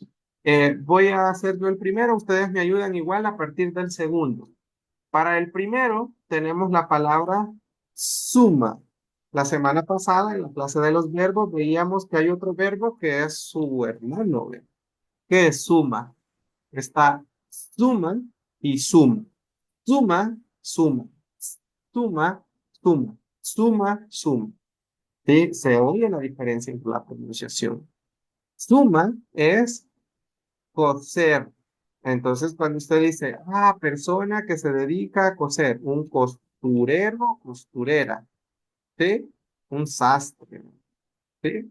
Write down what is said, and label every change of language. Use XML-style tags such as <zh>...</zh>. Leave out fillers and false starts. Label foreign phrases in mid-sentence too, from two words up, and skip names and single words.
<es>Voy a hacer yo el primero, ustedes me ayudan igual a partir del segundo. Para el primero tenemos la palabra suma. La semana pasada en la clase de los verbos veíamos que hay otro verbo que es su hermano, ¿ve? Que es suma. Está suma y suma. Suma, suma. Suma, suma. Suma, suma. ¿Sí? Se oye la diferencia entre la pronunciación. Suma es coser. Entonces, cuando usted dice, persona que se dedica a coser, un costurero, costurera, ¿sí? Un sastre, ¿sí?</es>